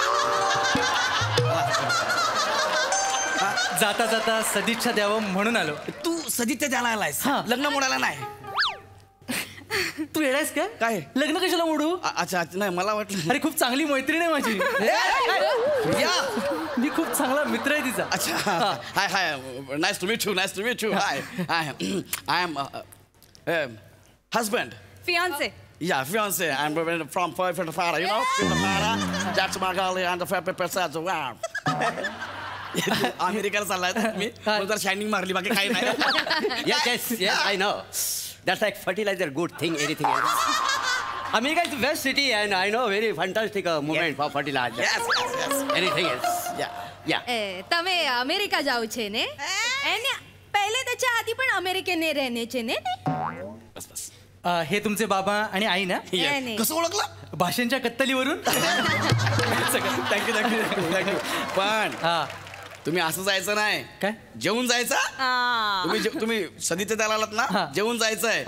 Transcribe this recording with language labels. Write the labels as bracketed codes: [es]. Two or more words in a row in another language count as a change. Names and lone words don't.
[mr] जाता जाता सदिच्छा द्यावं म्हणून आलो. तू सदिच्छा द्यायला आलायस, लग्न मोडायला नाही. तू येडायस का? काय लग्न कशाला मोडू? अच्छा, नाही मला वाटलं. अरे खूप चांगली मैत्रीण आहे माझी. मी खूप चांगला मित्र आहे तिचा. [en] अच्छा, Hi hi, Nice to meet you. Nice to meet you. Hi, I am husband. फियांसे. Yeah, fiance. I'm from Fara, you know? Fara. That's my girl and the Fara says, wow. [mr] अमेरिकेला चाललाय मी जर शायनिंग मारली बाकी काही नाही. [en] Yes, I know. That's like fertilizer, good thing, anything else. America is the best city and I know very fantastic movement for fertilizer. Yes. Anything else? Yeah. [gu] તમે અમેરિકા જાવ છે ને એને પહેલે [mr] त्याच्या आधी पण अमेरिकेने [gu] રહેને ને [mr] बस हे तुमचे बाबा आणि आई ना? नाही. कसं ओळखलं? भाषांच्या कत्तलीवरून. थँक्यू. पण तुम्ही असं जायचं नाही. काय? जेवून जायचं. तुम्ही सदीचे त्याला आलात ना, जेवून जायचंय.